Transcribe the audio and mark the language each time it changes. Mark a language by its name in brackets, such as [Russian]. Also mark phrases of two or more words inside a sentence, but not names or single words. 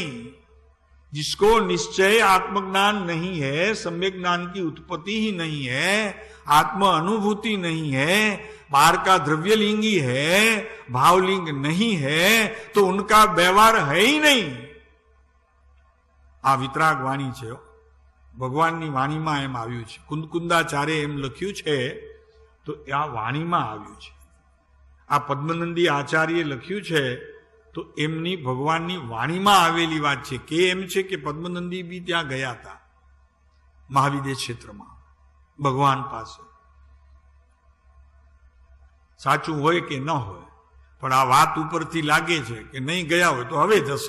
[Hindi] जिसको निश्चय आत्मज्ञान नहीं है, सम्यक ज्ञान की उत्पत्ति ही नहीं है, आत्म अनुभूति नहीं है, बाहर का द्रव्यलिंगी है, भावलिंग नहीं है, तो उनका व्यवहार है ही नहीं. [Gujarati] આ વીતરાગ વાણી છે. ભગવાનની વાણીમાં એમ આવ્યું છે. કુંદકુંદાચાર્ય એમ લખ્યું છે તો આ વાણીમાં આવ્યું છે. આ પદ્મનંદી આચાર્ય લખ્યું છે તો એમની ભગવાનની વાણીમાં આવેલી વાત છે કે એમ છે કે પદ્મનંદી બી ત્યાં ગયા હતા મહાવિદ્ય ક્ષેત્રમાં ભગવાન પાસે. સાચું હોય કે ન હોય, પણ આ વાત ઉપરથી લાગે છે કે નહીં ગયા હોય તો હવે જશે.